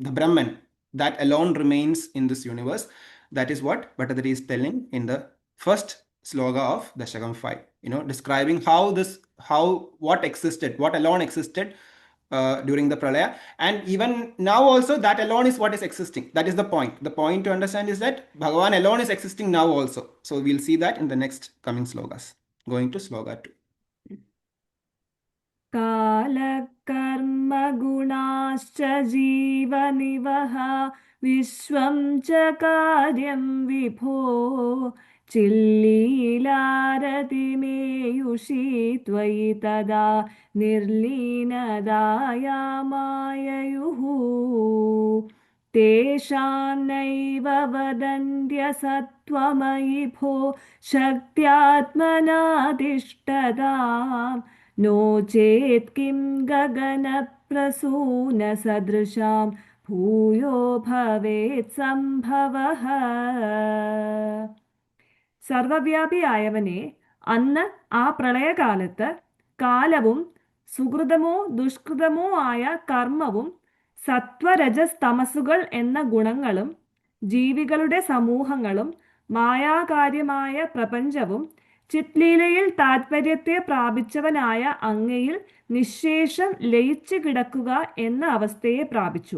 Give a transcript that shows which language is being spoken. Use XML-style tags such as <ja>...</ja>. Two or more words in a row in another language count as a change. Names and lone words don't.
<en>The Brahman, that alone remains in this universe. That is what Bhattacharya is telling in the first sloga of Dashakam 5, describing what existed, what alone existed during the Pralaya. And even now also that alone is what is existing. That is the point. The point to understand is that Bhagavan alone is existing now also. So we'll see that in the next coming slogas. Going to sloga 2.</en> <sa>कालकर्म गुणाश्च जीवनिवः विश्वं च कार्यं विभो चिल्लीलारतिमेयुषी त्वयि तदा निर्लीनदायामाययुः तेषां नैव वदन्त्यसत्त्वमयि भो शक्त्यात्मनातिष्ठताम् नो चेत् किं गगनप्रसूनसदृशां भूयो भवेत् सम्भवः</sa> <ml>സർവവ്യാപിയായവനെ അന്ന് ആ പ്രളയകാലത്ത് കാലവും സുകൃതമോ ദുഷ്കൃതമോ ആയ കർമ്മവും സത്വരജസ് തമസുകൾ എന്ന ഗുണങ്ങളും ജീവികളുടെ സമൂഹങ്ങളും മായാകാര്യമായ പ്രപഞ്ചവും ചിത്ലീലയിൽ താത്പര്യത്തെ പ്രാപിച്ചവനായ അങ്ങയിൽ നിശേഷം ലയിച്ചു കിടക്കുക എന്ന അവസ്ഥയെ പ്രാപിച്ചു.</ml>